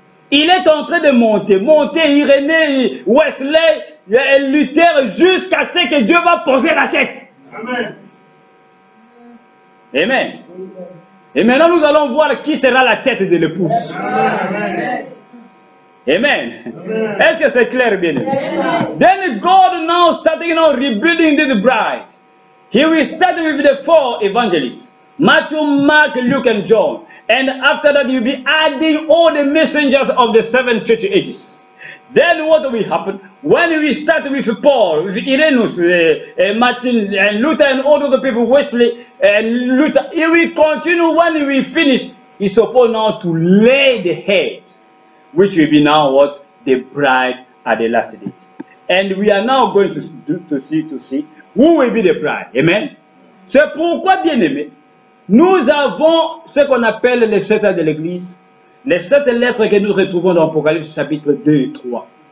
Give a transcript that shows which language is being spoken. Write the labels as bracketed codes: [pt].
[fr] Il est en train de monter Irénée, Wesley, Luther, jusqu'à ce que Dieu va poser la tête. Amen. Amen. Et maintenant, nous allons voir qui sera la tête de l'épouse. Amen. Amen. Est-ce que c'est clair, bien? [en] Then God now starting now rebuilding this bride. He will start with the 4 evangelists: Matthew, Mark, Luke, and John. And after that, he will be adding all the messengers of the 7 church ages. Then what will happen? When we start with Paul, with Irenaeus, Martin, and Luther, and all other people, Wesley, and Luther, he will continue. When we finish, he's supposed now to lay the head, which will be now what? The bride at the last days. And we are now going to see who will be the bride. Amen. [fr] C'est pourquoi, bien aimé, nous avons ce qu'on appelle les 7 de l'Église. Les 7 lettres que nous retrouvons dans Apocalypse chapitre 2 et 3.